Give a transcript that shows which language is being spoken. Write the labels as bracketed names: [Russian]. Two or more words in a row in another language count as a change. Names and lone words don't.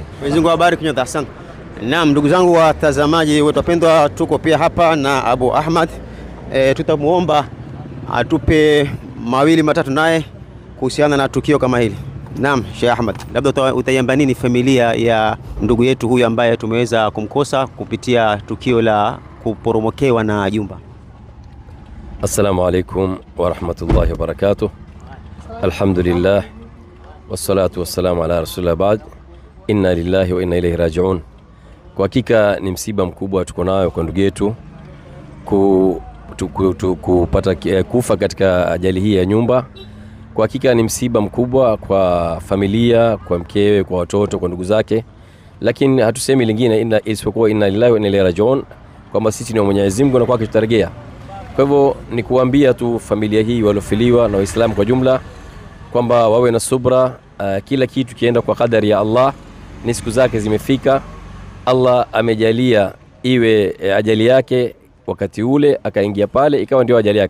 [Swahili] Mwenyezi Mungu awabariki nyote, asante. Naam, ndugu zangu watazamaji wetu wapendwa, tuko pia hapa na Abu Ahmad. Tutamuomba atupe mawili matatu naye kuhusiana na tukio kama hili. Naam, Sheikh Ahmad, labda utaiambia nini familia ya ndugu yetu huyu ambaye tumeweza kumkosa kupitia tukio la kuporomokewa na jumba? [Arabic] السلام عليكم ورحمة الله وبركاته. الحمد لله والصلاة والسلام على رسول الله بعد. إنا لله وإنا إليه راجعون. [Swahili] Kwa hakika ni msiba mkubwa tuko nayo kwa ndugu yetu kupata kufa katika ajali hii ya nyumba. Kwa hakika ni msiba mkubwa kwa familia, kwa mkewe, kwa watoto, kwa ndugu zake, lakini hatusemi lingine isipokuwa [Arabic] إنا لله وإنا إليه راجعون, [Swahili] kwamba sisi ni wa Mwenyezi Mungu na kwake tutarejea. Kwa hivyo ni kuambia tu familia hii waliofiliwa na Waislamu kwa jumla kwamba wawe na subra. Kila kitu kienda kwa kadari ya Allah, ni siku zake zimefika. Allah amejalia iwe ajali yake wakati ule, akaingia pale ikawa ndio ajali yake.